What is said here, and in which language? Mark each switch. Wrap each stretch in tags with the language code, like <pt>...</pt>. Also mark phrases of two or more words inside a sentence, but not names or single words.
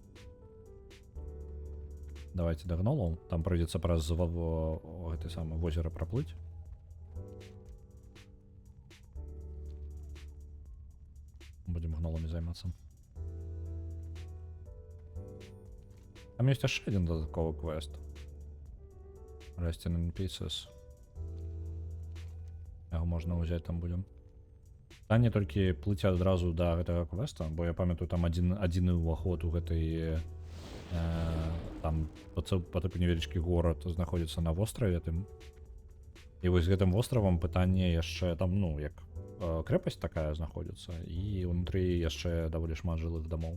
<be>Давайте да гнолаў, там прыйдзецца праз гэты самы возера праплыць. Будзем гноламі займацца. Там ёсць яшчэ адзін дадатковы квест. Resting in Pieces. Яго можна ўзяць, там будзем. Пытанне толькі плыць адразу да гэтага квеста, бо я памятаю, там адзіны ўваход у гэтай там па тыпу невялічкі горад знаходзіцца на востраве тым. І вось з гэтым востравам пытанне яшчэ там, ну, як крэпасць такая знаходзіцца, і ўнутры яшчэ даволі шмат жылых дамоў.</be>